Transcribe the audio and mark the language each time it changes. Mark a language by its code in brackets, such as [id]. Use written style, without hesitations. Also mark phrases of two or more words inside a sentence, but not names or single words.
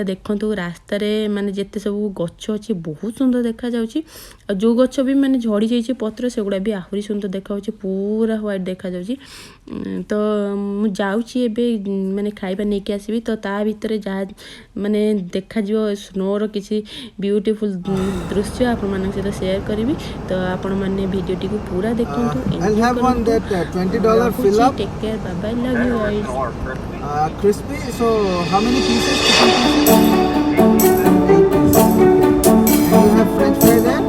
[or] ଦେଖନ୍ତୁ ରାସ୍ତାରେ ମାନେ ଯେତେ ସବୁ ଗଛ ଅଛି ବହୁତ ସୁନ୍ଦର ଦେଖାଯାଉଛି ଆଉ ଯେଉଁ ଗଛ ବି ମାନେ ଝଡ଼ି ଯାଇଛି ପତ୍ର ସେଗୁଡ଼ା ବି ଆହୁରି ସୁନ୍ଦର ଦେଖାଯାଉଛି ପୁରା ହ୍ୱାଇଟ୍ ଦେଖାଯାଉଛି ତ ମୁଁ ଯାଉଛି ଏବେ ମାନେ ଖାଇବା ନେଇକି ଆସିବି ତ ତା ଭିତରେ ଯାହା ମାନେ ଦେଖାଯିବ ସ୍ନୋର କିଛି ବ୍ୟୁଟିଫୁଲ୍ ଦୃଶ୍ୟ ଆପଣମାନଙ୍କ ସହିତ ସେୟାର କରିବି ତ ଆପଣମାନେ ଭିଡ଼ିଓଟିକୁ ପୁରା ଦେଖନ୍ତୁ ଏନ୍ଜୟ କରନ୍ତୁ ରଖୁଛି [en] take care bye bye love you guys crispy. So how many pieces? Chicken pieces? 8 pieces. Okay. And you have French fries